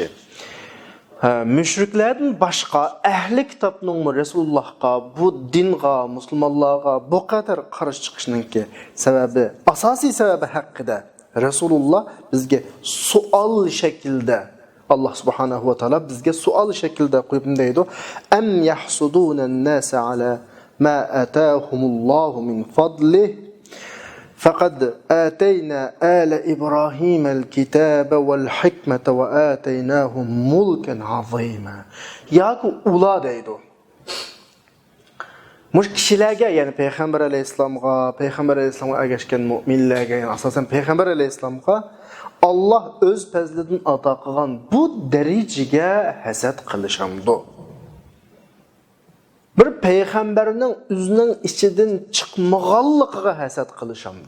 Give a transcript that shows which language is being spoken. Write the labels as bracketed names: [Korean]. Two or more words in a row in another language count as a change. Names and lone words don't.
[Uzbek] mushriklardan boshqa ahli kitobning Rasulullohga, bu dinga, musulmonlarga bu qadar qarshi chiqishiningki sababi, asosiy sababi haqida Rasululloh bizga savol shaklida, Alloh [Arabic] سبحانه وتعالى [Uzbek] bizga savol shaklida qo'yib deydi: [Arabic] أم يحسدون الناس على ما آتاهم الله من فضله فقد آتينا آل إبراهيم الكتاب والحكمة وآتيناهم ملكا عظيما. [Uzbek] Yaku ula deydi. Mush kishilarga, ya'ni payg'ambar alayhisolamga ergashgan mu'minlarga, ya'ni asosan payg'ambar alayhisolamga Alloh o'z fazlidan ato qilgan bu darajaga hasad qilishamdi. Bir payg'ambarning o'zining ichidan chiqmaganligiga hasad qilishamdi.